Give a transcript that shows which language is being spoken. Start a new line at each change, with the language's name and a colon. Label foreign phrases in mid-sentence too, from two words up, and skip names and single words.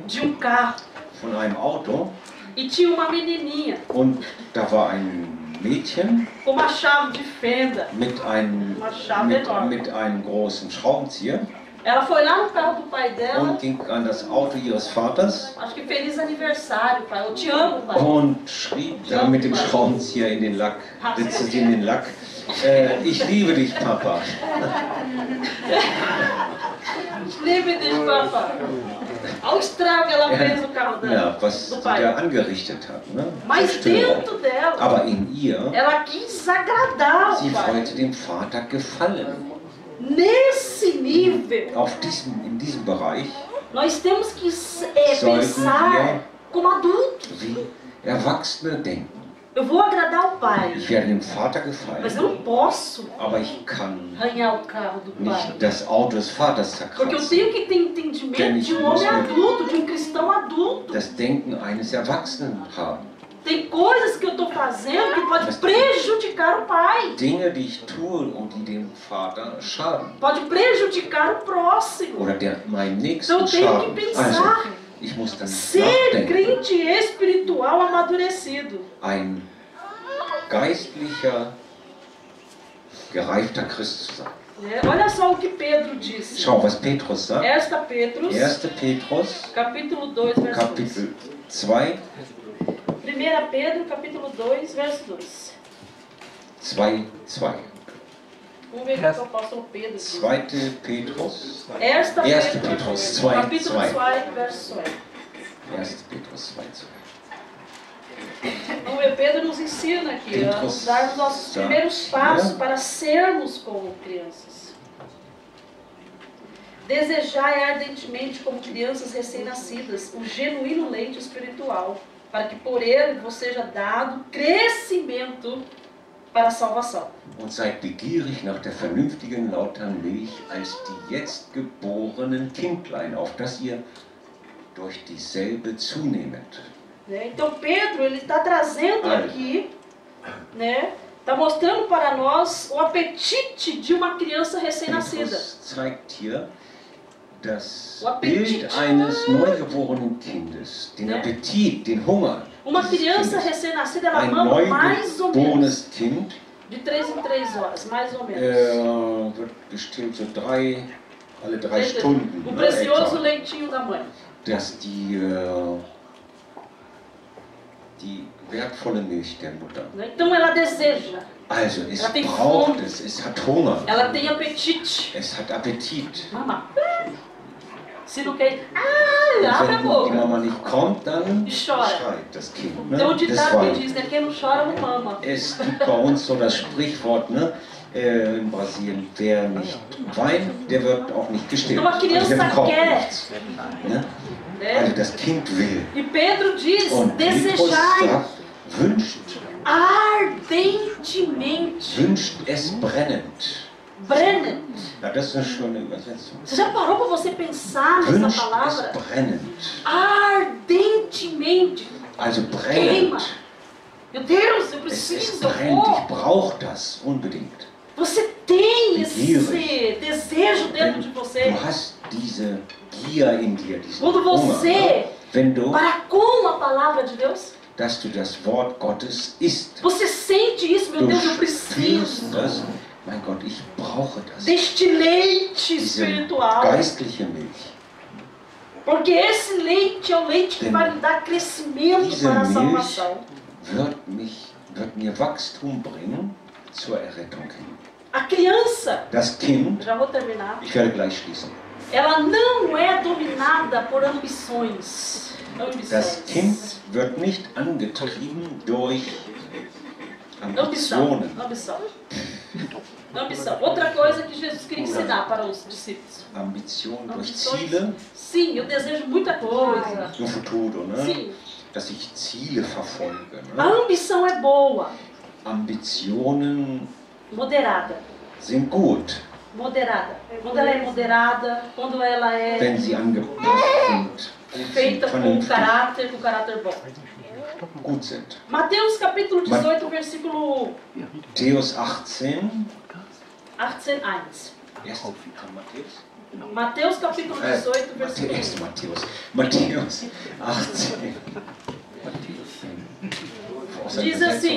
Portuguese: de carro
German: von einem Auto
Portuguese: e tinha uma menininha
German: und da war ein Mädchen
Portuguese: com uma chave de fenda.
German: mit einem,
Portuguese: Uma chave enorme.
German: mit einem großen Schraubenzieher
Portuguese: Ela foi lá no carro do pai dela,
German: und ging an das Auto ihres Vaters
Portuguese: acho que feliz aniversário, pai. Eu te amo, pai.
German: und schrieb da mit dem Schraubenzieher in den Lack, ritzte sie in den Lack, ich liebe dich, Papa.
Portuguese: Livre de papai. Olha o estrago que ela fez no carro dela,
German: Ja, was
Portuguese: do
German: sie
Portuguese: pai.
German: da angerichtet hat. Ne?
Portuguese: Mas
German: Zerstörung.
Portuguese: dentro dela,
German: Aber in ihr,
Portuguese: ela quis agradar
German: sie
Portuguese: o pai.
German: wollte dem Vater gefallen.
Portuguese: Nesse nível,
German: In diesem Bereich
Portuguese: nós temos que
German: Sollten
Portuguese: pensar
German: wir-
Portuguese: como adultos.
German: wie Erwachsene denken.
Portuguese: Eu vou agradar o pai,
German: Ich werde dem Vater
Portuguese: mas eu
German: gefallen,
Portuguese: não posso
German: aber ich kann
Portuguese: arranhar o carro do pai.
German: nicht das Auto des Vaters
Portuguese: Porque eu
German: zerkratzen.
Portuguese: tenho que ter entendimento de um homem adulto, de um cristão adulto.
German: Das Denken eines Erwachsenen haben.
Portuguese: Tem coisas que eu estou fazendo que pode prejudicar o pai,
German: Dinge, die ich tue und die dem Vater schaden.
Portuguese: pode prejudicar o próximo.
German: Oder meinem
Portuguese: Então
German: Nächsten
Portuguese: eu tenho que
German: schaden.
Portuguese: pensar,
German: Ich muss dann
Portuguese: ser
German: nachdenken.
Portuguese: crente espiritual amadurecido.
German: Ein geistlicher, gereifter Christ zu sein.
Portuguese: Olha só o que Pedro disse.
German: Schau, was Petrus sagt. 1 Petrus, 1. Petrus,
Portuguese: capítulo 2, verso 2.
German: Kapitel 2,
Portuguese: 1 1 Pedro, capítulo 2, verso 2.
German: 2,2.
Portuguese: Vamos ver o que o apóstolo Pedro diz.
German: 2. Petrus. 1 Petrus 2,
Portuguese: capítulo 2. 2, verso 2.
German: 1. Petrus 2, 2.
Portuguese: Vamos ver, Pedro nos ensina aqui a dar os nossos primeiros passos para sermos como crianças. Desejai ardentemente, como crianças recém-nascidas, o genuíno leite espiritual, para que por ele vos seja dado crescimento para a salvação.
German: Und seid begierig nach der vernünftigen, lautern Milch, als die jetzt geborenen Kindlein, auf dass ihr durch dieselbe zunehmet.
Portuguese: Então Pedro, ele está trazendo aqui, né, está mostrando para nós o apetite de uma criança recém-nascida.
German: Petrus zeigt hier das Bild eines neugeborenen Kindes, den Appetit, den Hunger.
Portuguese: Uma criança recém-nascida, ela
German: Ein
Portuguese: mama mais ou menos
German: neugeborenes Kind
Portuguese: de 3 em 3 horas, mais ou menos.
German: wird gestillt so alle 3 Stunden.
Portuguese: O precioso leitinho da mãe.
German: Dass die wertvolle Milch der Mutter.
Portuguese: Então ela deseja.
German: Also es
Portuguese: Ela tem
German: braucht
Portuguese: fome.
German: es hat Hunger.
Portuguese: Ela tem apetite.
German: Es hat Appetit.
Portuguese: Mama. Se não quer,
German: Und
Portuguese: abre a
German: wenn die
Portuguese: boca.
German: Mama nicht kommt, dann
Portuguese: E chora.
German: schreit das Kind. Ne?
Portuguese: Então o
German: Das
Portuguese: ditado
German: war-
Portuguese: que diz, né? Quem não chora não mama.
German: Es gibt bei uns so das Sprichwort, ne? In Brasilien, wer nicht weint, der wird auch nicht gestillt.
Portuguese: Então a criança
German: der bekommt
Portuguese: quer.
German: nichts. Ne?
Portuguese: Né?
German: Also das Kind will.
Portuguese: E Pedro diz,
German: Und Petrus
Portuguese: desejai
German: sagt, wünscht
Portuguese: ardentemente.
German: es brennend. Brennend. Ja, das ist eine schöne Übersetzung.
Portuguese: Você já parou para você pensar nessa
German: Wünscht
Portuguese: palavra?
German: es brennend.
Portuguese: Ardentemente.
German: Also
Portuguese: Queima.
German: brennend.
Portuguese: Meu Deus, eu
German: Es
Portuguese: preciso.
German: brennt, Oh, ich brauche das unbedingt.
Portuguese: você tem
German: Gierig.
Portuguese: esse desejo dentro de você.
German: Du hast diese Gier in dir, diesen
Portuguese: Quando
German: Hunger.
Portuguese: você
German: Ne? Wenn du,
Portuguese: para com a palavra de Deus,
German: dass du das Wort Gottes isst.
Portuguese: você sente isso, meu
German: Du
Portuguese: Deus, eu
German: spürst
Portuguese: preciso
German: das. Mein Gott, ich brauche das.
Portuguese: deste leite
German: Diese
Portuguese: espiritual.
German: geistliche Milch.
Portuguese: Porque esse leite é o leite que vai me dar crescimento
German: Diese
Portuguese: para a
German: Milch
Portuguese: salvação.
German: wird mir Wachstum bringen zur Errettung hin.
Portuguese: A criança,
German: Das Kind,
Portuguese: já vou terminar,
German: ich werde gleich schließen.
Portuguese: ela não é dominada por ambições.
German: Das Kind wird nicht angetrieben durch
Portuguese: Ambição.
German: Ambitionen.
Portuguese: Ambição. Ambição. Outra coisa que Jesus queria ensinar para os discípulos.
German: Ambition durch
Portuguese: Ambições.
German: Ziele
Portuguese: Sim, eu desejo muita coisa. no futuro, ne? Sim.
German: Dass ich Ziele verfolge.
Portuguese: A
German: Ne?
Portuguese: ambição é boa,
German: Ambitionen
Portuguese: moderada.
German: sind gut,
Portuguese: Moderada. Quando ela é moderada, quando ela é
German: wenn sie angepasst sind,
Portuguese: feita com
German: vernünftig,
Portuguese: caráter bom.
German: gut sind.
Portuguese: Mateus capítulo 18, versículo
German: Matthäus 18, 18:1. Matthäus?
Portuguese: Mateus capítulo 18, versículo 1.
German: Matthäus 18.
Portuguese: Diz assim.